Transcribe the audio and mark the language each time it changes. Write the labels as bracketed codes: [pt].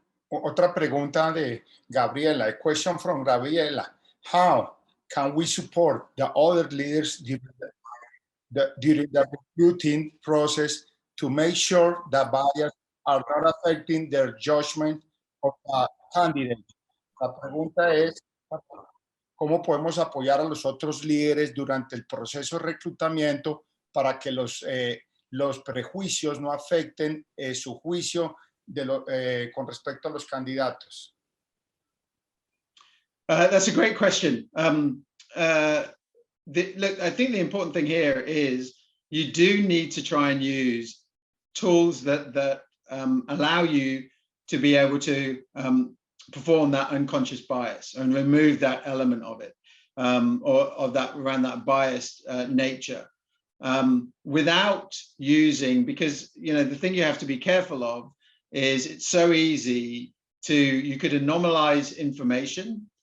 [es] Otra pregunta de Gabriela. [en] A question from Gabriela. How can we support the other leaders during the recruiting process to make sure that bias are not affecting their judgment of the candidate? [es] La pregunta es, ¿cómo podemos apoyar a los otros líderes durante el proceso de reclutamiento para que los prejuicios no afecten su juicio con respecto a los candidatos? [en] That's a great question. Look, I think the important thing here is you do need to try and use tools that allow you to be able to perform that unconscious bias and remove that element of it, or of that around that biased nature, without using, because the thing you have to be careful of is it's so easy you could anomalize information.